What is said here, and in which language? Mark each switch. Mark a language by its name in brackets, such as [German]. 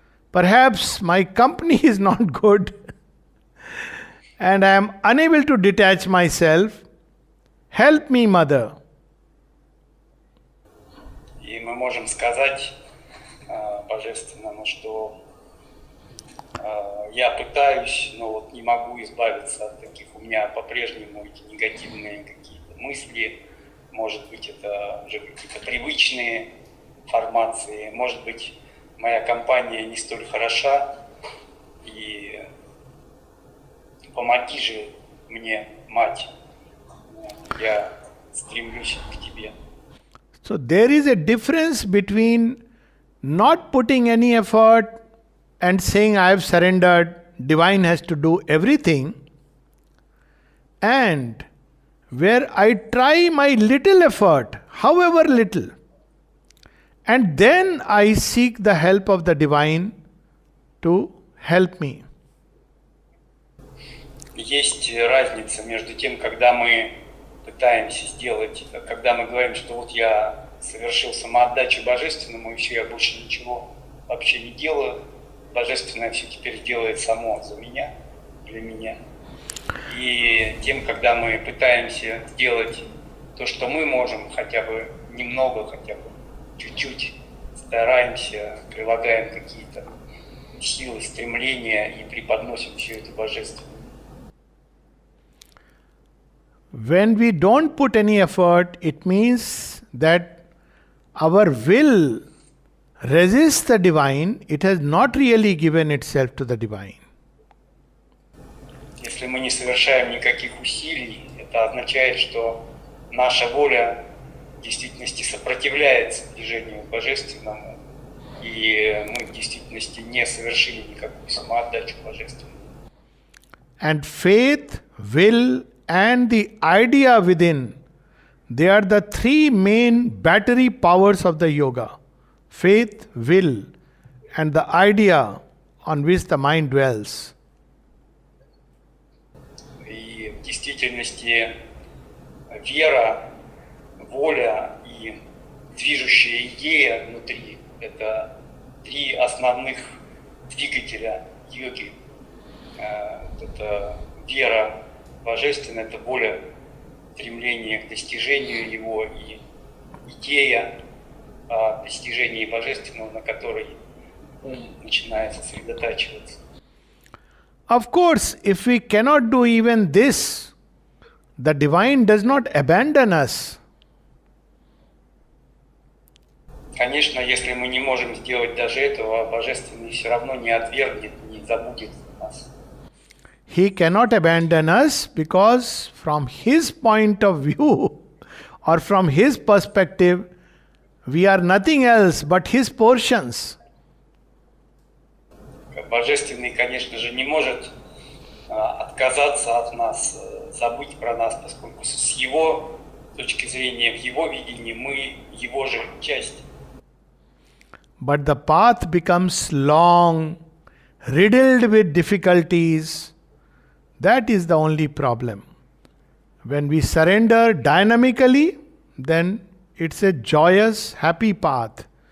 [English] Perhaps my company is not good and I am unable to detach myself. Help me, Mother. [Russian] И мы можем сказать Божественному, что я пытаюсь, но вот не могу избавиться от таких, у меня по-прежнему эти негативные какие-то мысли, может быть, это уже какие-то привычные формации, может быть, моя компания не столь хороша, и помоги же мне, Мать, я стремлюсь к Тебе. [English] So there is a difference between not putting any effort and saying I have surrendered, divine has to do everything, and where I try my little effort, however little, and then I seek the help of the divine to help me. [Russian] Есть разница между тем, когда мы пытаемся сделать, когда мы говорим, что вот я совершил самоотдачу Божественному, и все, я больше ничего вообще не делаю, Божественное все теперь делает само за меня, для меня. И тем, когда мы пытаемся сделать то, что мы можем, хотя бы немного, хотя бы чуть-чуть, стараемся, прилагаем какие-то силы, стремления и преподносим все это Божественное. [English] When we don't put any effort, it means that our will resists the divine, it has not really given itself to the divine. [Russian] Если мы не совершаем никаких усилий, это означает, что наша воля в действительности сопротивляется движению Божественному, и мы в действительности не совершили никакую самоотдачу Божественному. [English] And faith, will, and the idea within, they are the 3 main battery powers of the yoga. Faith, will, and the idea on which the mind dwells. [Russian] И в действительности вера, воля и движущая идея внутри – это 3 основных двигателя йоги. Это вера божественная, это воля, стремление к достижению его и идея о достижении божественного, на которой ум начинает сосредотачиваться. [English] Of course, if we cannot do even this, the divine does not abandon us. [Russian] Конечно, если мы не можем сделать даже этого, Божественный все равно не отвергнет, не забудет нас. [English] He cannot abandon us because from his point of view or from his perspective, we are nothing else but his portions. [Russian] Божественный, конечно же, не может отказаться от нас, забыть про нас, поскольку с его точки зрения, в его видении мы его же часть. [English] But the path becomes long, riddled with difficulties. That is the only problem. When we surrender dynamically, then it's a joyous, happy path.